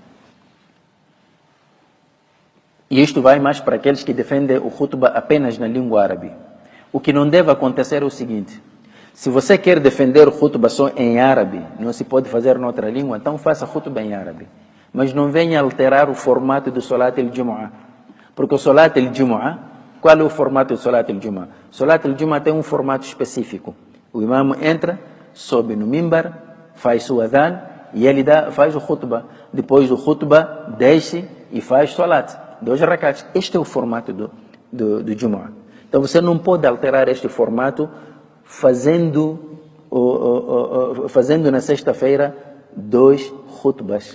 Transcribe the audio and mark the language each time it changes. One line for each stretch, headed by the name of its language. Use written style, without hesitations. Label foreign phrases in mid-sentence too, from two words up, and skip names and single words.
Portuguese: E isto vai mais para aqueles que defendem o khutbah apenas na língua árabe. O que não deve acontecer é o seguinte: se você quer defender o khutbah só em árabe, não se pode fazer noutra língua, então faça khutbah em árabe. Mas não venha alterar o formato do
Arabic: صلاة الجمعة.
Portuguese: Porque o
Arabic: صلاة الجمعة,
Portuguese: qual é o formato do
Arabic: صلاة الجمعة?
Portuguese: O
Arabic: صلاة الجمعة
Portuguese: tem um formato específico. O imam entra, sobe no mimbar, faz o adhan e ele faz o khutbah. Depois do khutbah, desce e faz Salat. 2 rakats. Este é o formato do Jumu'ah. Então você não pode alterar este formato fazendo na sexta-feira 2 khutbas.